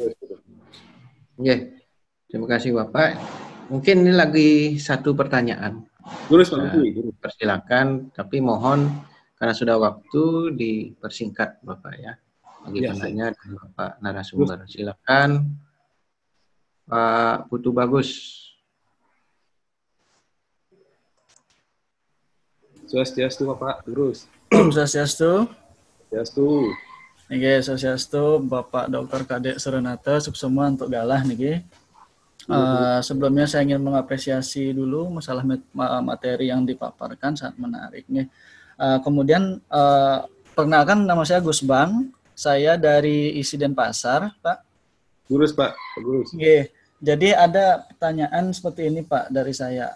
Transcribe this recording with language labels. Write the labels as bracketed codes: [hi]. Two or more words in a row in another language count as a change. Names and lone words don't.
[id] Terima kasih Bapak. Mungkin ini lagi satu pertanyaan. Persilakan, tapi mohon karena sudah waktu dipersingkat Bapak ya. Bagi penanya dan Bapak narasumber. Silakan Pak Putu Bagus. Swastiastu Bapak, terus. [ban] Om Swastiastu. [id] Swastiastu. Nggih, Swastiastu Bapak Dr. Kadek Suranata, sukses semua untuk galah niki. Sebelumnya saya ingin mengapresiasi dulu masalah materi yang dipaparkan, sangat menarik nih. Kemudian perkenalkan, nama saya Gus Bang, saya dari ISI Denpasar, Pak. Gurus, Pak. Gurus. Oke. Jadi ada pertanyaan seperti ini, Pak, dari saya.